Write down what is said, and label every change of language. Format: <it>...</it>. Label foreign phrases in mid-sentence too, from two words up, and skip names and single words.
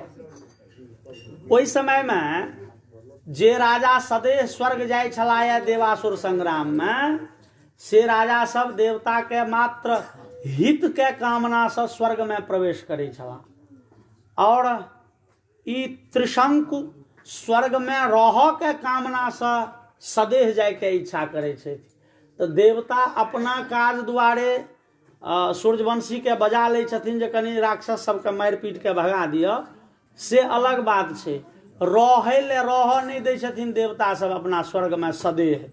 <mai>ओहि समय में जे राजा सदेह स्वर्ग जाय छला है देवासुर संग्राम में, से राजा सब देवता के मात्र हित के कामना से स्वर्ग में प्रवेश करे छला। और ई त्रिशंकु स्वर्ग में रह के कामना से सदेह जाय के इच्छा करे छै। तो देवता अपना काज दुआरे सूर्यवंशी के बजा ले छथिन जे कनी राक्षस सबके मारि पीट के भगा दिअ, से अलग बात छै। रहे ले रह नहीं दै छथिन देवता सब अपना स्वर्ग में सदेह।</mai>